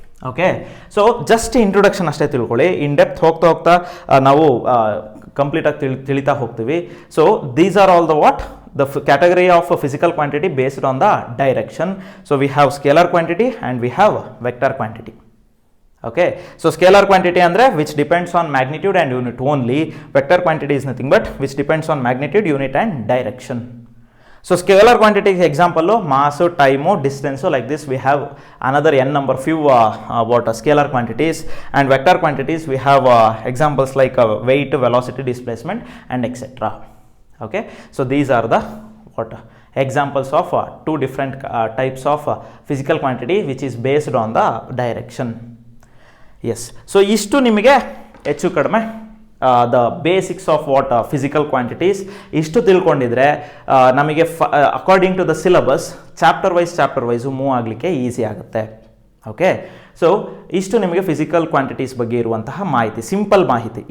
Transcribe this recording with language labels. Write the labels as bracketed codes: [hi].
[kn] Okay, so just introduction ಅಷ್ಟೇ ತಿಳ್ಕೊಳ್ಳಿ. In depth ಹೋಗ್ತಾ ನಾವು ಕಂಪ್ಲೀಟಾಗಿ ತಿಳಿತಾ ಹೋಗ್ತೀವಿ. [en] So these are all the category of a physical quantity based on the direction. So we have scalar quantity and we have vector quantity. Okay, so scalar quantity andre which depends on magnitude and unit only. Vector quantity is nothing but which depends on magnitude, unit and direction. So scalar quantity example mass, time, distance, like this we have another n number few scalar quantities. And vector quantities we have examples like weight, velocity, displacement and etc. Okay, so these are the examples of two different types of physical quantity which is based on the direction. Yes, so [kn] istu nimige ಹೆಚ್ಚು ಕಡಿಮೆ [en] the basics of what physical quantities [kn] ಇಷ್ಟು ತಿಳ್ಕೊಂಡಿದ್ರೆ ನಮಗೆ [en] according to the syllabus chapter wise move [kn] ಆಗಲಿಕ್ಕೆ [en] easy [kn] ಆಗುತ್ತೆ. Okay, so ಇಷ್ಟು ನಿಮಗೆ physical quantities ಬಗ್ಗೆ ಇರುವಂತಹ ಮಾಹಿತಿ, ಸಿಂಪಲ್ ಮಾಹಿತಿ.